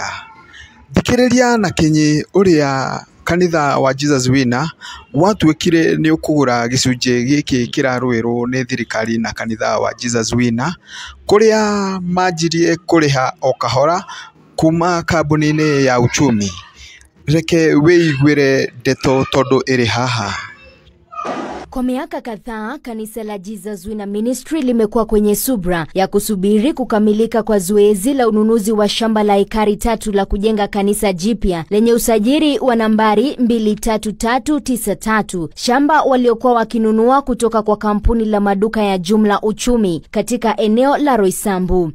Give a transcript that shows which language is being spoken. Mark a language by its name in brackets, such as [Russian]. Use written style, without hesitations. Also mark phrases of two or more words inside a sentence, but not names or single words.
[Kikuyu] Thikiriria na kinyi uria kanitha wa Jesus Winner watuikire ni ukugura gicunje giki kiraruirwo ni thirikari na kanitha wa Jesus Winner kuria manjirie kuriha o kahora kuma kambuni-ini ya uchumi. Reke wĩiguĩre ndeto tondu iri haha. [Swahili] Kwa miaka kadhaa, kanisa la Jesus Winner Ministry limekuwa kwenye subra ya kusubiri kukamilika kwa zoezi la ununuzi wa shamba la ekari 3 la kujenga kanisa jipya lenye usajili wa nambari 23393, shamba waliokuwa wakinunua kutoka kwa kampuni la maduka ya Jumla Uchumi katika eneo la Roysambu.